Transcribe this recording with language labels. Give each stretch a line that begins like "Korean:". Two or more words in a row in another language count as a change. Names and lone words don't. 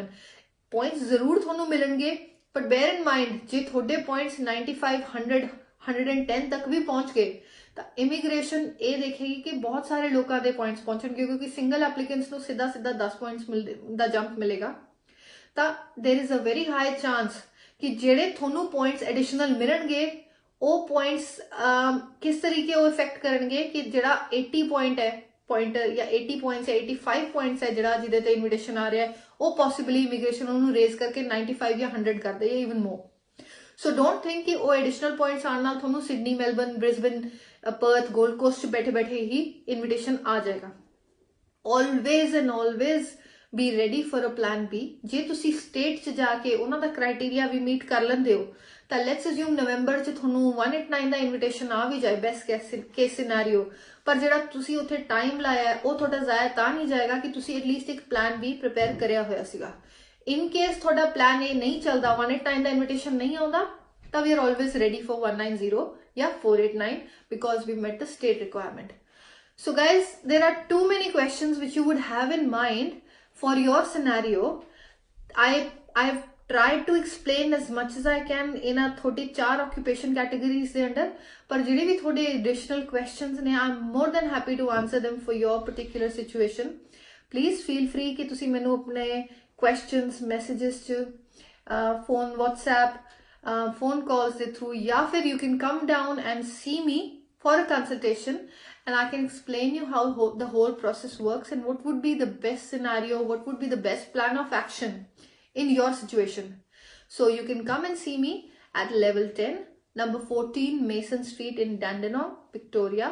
Punjabi: ਪੁਆਇੰਟਸ ਜ਼ਰੂਰ ਤੁਹਾਨੂੰ ਮਿਲਣਗੇ
English: but bear in mind
Punjabi: ਜੇ ਤੁਹਾਡੇ ਪੁਆਇੰਟਸ 95 100 110 ਤੱਕ ਵੀ ਪਹੁੰਚ ਗਏ ਤਾਂ ਇਮੀਗ੍ਰੇਸ਼ਨ ਇਹ ਦੇਖੇਗੀ ਕਿ ਬਹੁਤ ਸਾਰੇ ਲੋਕਾਂ ਦੇ ਪੁਆਇੰਟਸ ਪਹੁੰਚਣਗੇ ਕਿਉਂਕਿ ਸਿੰਗਲ ਐਪਲੀਕੈਂਟਸ ਨੂੰ ਸਿੱਧਾ 10 ਪੁਆਇੰਟਸ ਦਾ ਜੰਪ ਮਿਲੇਗਾ। ਤਾਂ
English: there is a very high chance
Punjabi: ਕਿ ਜਿਹੜੇ ਤੁਹਾਨੂੰ ਪੁਆਇੰਟਸ ਐਡੀਸ਼ਨਲ ਮਿਲਣਗੇ ਉਹ ਪੁਆਇੰਟਸ ਕਿਸ ਤਰੀਕੇ ਉਹ ਇਫੈਕਟ ਕਰਨਗੇ ਕਿ ਜਿਹੜਾ 80 ਪੁਆਇੰਟ ਹੈ ਜਾਂ 80 ਪੁਆਇੰਟਸ ਹੈ 85 ਪੁਆਇੰਟਸ ਹੈ ਜਿਹੜਾ ਜਿਹਦੇ ਤੇ ਇਨਵੀਟੇਸ਼ਨ ਆ ਰਿਹਾ ਹੈ ਉਹ ਪੋਸੀਬਲੀ ਇਮੀਗ੍ਰੇਸ਼ਨ ਉਹਨੂੰ ਰੇਜ਼ ਕਰਕੇ 95 ਜਾਂ 100 ਕਰ ਦੇ ਜਾਂ
English: even more. so don't think
Punjabi: ਕਿ ਉਹ ਐਡੀਸ਼ਨਲ ਪੁਆਇੰਟਸ ਆਉਣ ਨਾਲ ਤੁਹਾਨੂੰ ਸਿਡਨੀ, ਮੈਲਬਰਨ, ਬ੍ਰਿਸਬਨ, ਪਰਥ, ਗੋਲਡ ਕੋਸਟ 'ਚ ਬੈਠੇ ਬੈਠੇ ਹੀ ਇਨਵੀਟੇਸ਼ਨ ਆ ਜਾਏਗਾ।
English: always and always be ready for a plan B।
Punjabi: ਜੇ ਤੁਸੀਂ ਸਟੇਟ 'ਚ ਜਾ ਕੇ ਉਹਨਾਂ ਦਾ ਕ੍ਰਾਈਟੇਰੀਆ ਵੀ ਮੀਟ ਕਰ ਲੈਂਦੇ ਹੋ ਤਾਂ
English: let's assume
Punjabi: ਨਵੰਬਰ 'ਚ ਤੁਹਾਨੂੰ 189 ਦਾ ਇਨਵੀਟੇਸ਼ਨ ਆ ਵੀ ਜਾਏ
English: best case scenario
Punjabi: ਪਰ ਜਿਹੜਾ ਤੁਸੀਂ ਉੱਥੇ ਟਾਈਮ ਲਾਇਆ ਉਹ ਤੁਹਾਡਾ ਜ਼ਾਇਆ ਤਾਂ ਨਹੀਂ ਜਾਏਗਾ ਕਿ ਤੁਸੀਂ ਐਟਲੀਸਟ ਇੱਕ ਪਲਾਨ B ਪ੍ਰਿਪੇਅਰ ਕਰਿਆ ਹੋਇਆ ਸੀਗਾ।
English: in case
Punjabi: ਤੁਹਾਡਾ ਪਲਾਨ A ਨਹੀਂ ਚੱਲਦਾ 189 ਦਾ ਇਨਵੀਟੇਸ਼ਨ ਨਹੀਂ ਆਉਂਦਾ ਤਾਂ
English: we are always ready for
Punjabi: 190 ਜਾਂ 489
English: because we met the state requirement. So guys, there are too many questions which you would have in mind for your scenario. I've tried to explain as much as I can in a 34 occupation categories ਦੇ under
Punjabi: ਪਰ ਜਿਹੜੇ ਵੀ ਤੁਹਾਡੇ
English: additional questions ਨੇ I'm more than happy to answer them for your particular situation. Please feel free
Punjabi: ਕਿ ਤੁਸੀਂ ਮੈਨੂੰ ਆਪਣੇ
English: questions messages 'ਚ phone WhatsApp phone calls ਦੇ through
Punjabi: ਜਾਂ ਫਿਰ
English: you can come down and see me for a consultation and I can explain you how the whole process works and what would be the best scenario, what would be the best plan of action in your situation. So you can come and see me at level 10, number 14 Mason Street in Dandenong, Victoria.